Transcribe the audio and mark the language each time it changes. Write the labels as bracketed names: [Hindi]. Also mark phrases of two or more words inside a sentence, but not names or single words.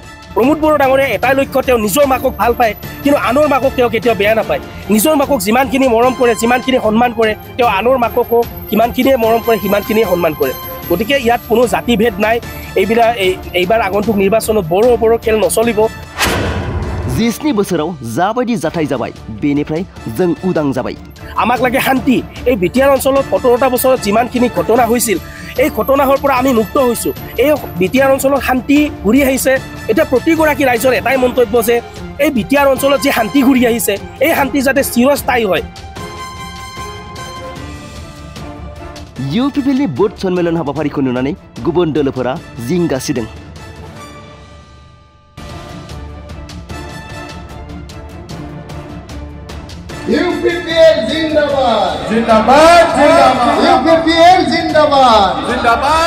[Assamese] প্ৰমোদ বড়ো ডাঙৰীয়া এটাই লক্ষ্য তেওঁ নিজৰ মাকক ভাল পায় কিন্তু আনৰ মাকক তেওঁ কেতিয়াও বেয়া নাপায় নিজৰ মাকক যিমানখিনি মৰম কৰে যিমানখিনি সন্মান কৰে তেওঁ আনৰ মাককো কিমানখিনিয়ে মৰম কৰে সিমানখিনিয়ে সন্মান কৰে গতিকে ইয়াত কোনো জাতিভেদ নাই এইবাৰ আগন্তুক নিৰ্বাচনত বড়ো খেল নচলিব [Bodo] 20 बोसोराव जाबायदि जाथाय जाबाय बेनिफ्राय जों उदां जाबाय [Assamese] আমাক লাগে শান্তি এই বিটিআৰ অঞ্চলত 17টা বছৰত যিমানখিনি ঘটনা হৈছিল এই ঘটনাৰ পৰা আমি মুক্ত হৈছো এই বিটিআৰ অঞ্চলত শান্তি ঘূৰি আহিছে এটা প্ৰতিগৰাকী ৰাইজৰ এটাই মন্তব্য যে এই বিটিআৰ অঞ্চলত যে শান্তি ঘূৰি আহিছে এই শান্তি যাতে চিৰস্থায়ী হয় [Bodo] ইউপিপিএলनि बोर्ड सन्मेलन हाबाफारिखौ नुनानै गुबुन दलोफोरा जिंगासिदों [Hindi] UPPL जिंदाबाद जिंदाबाद जिंदाबाद UPPL जिंदाबाद जिंदाबाद